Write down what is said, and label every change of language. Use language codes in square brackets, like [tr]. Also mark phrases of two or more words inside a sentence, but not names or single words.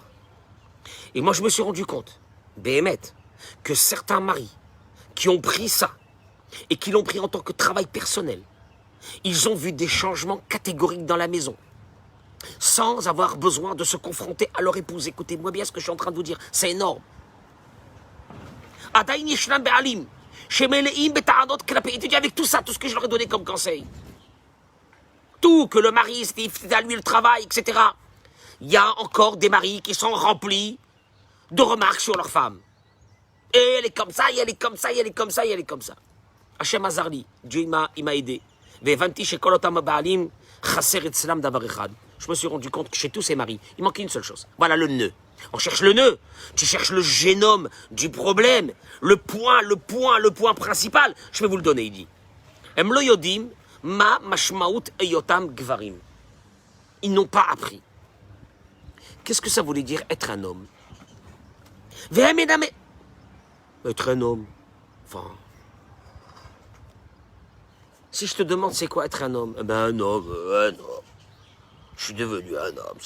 [fr] Et moi, je me suis rendu compte, Béhémet, que certains maris qui ont pris ça et qui l'ont pris en tant que travail personnel, ils ont vu des changements catégoriques dans la maison, sans avoir besoin de se confronter à leur épouse. Écoutez-moi bien ce que je suis en train de vous dire, c'est énorme. [he] עדיין ישנם בעלים. שמלאים בטענות כלפי. [fr] Il te dit avec tout ça, tout ce que je leur ai donné comme conseil. Tout, que le mari, c'était à lui le travail, etc. Il y a encore des maris qui sont remplis de remarques sur leur femme. Et elle est comme ça, et elle est comme ça, et elle est comme ça, et elle est comme ça. [he] השם עזר לי, [fr] Dieu il m'a aidé. Je me suis rendu compte que chez tous ces maris, il manquait une seule chose. Voilà le nœud. On cherche le nœud. Tu cherches le génome du problème. Le point principal. Je vais vous le donner, il dit. [he] הם לא יודעים מה משמעות היותם גברים. [fr] Ils n'ont pas appris. Qu'est-ce que ça voulait dire être un homme? Être un homme. Enfin. Si je te demande c'est quoi être un homme, eh ben un homme. Je suis devenu un homme.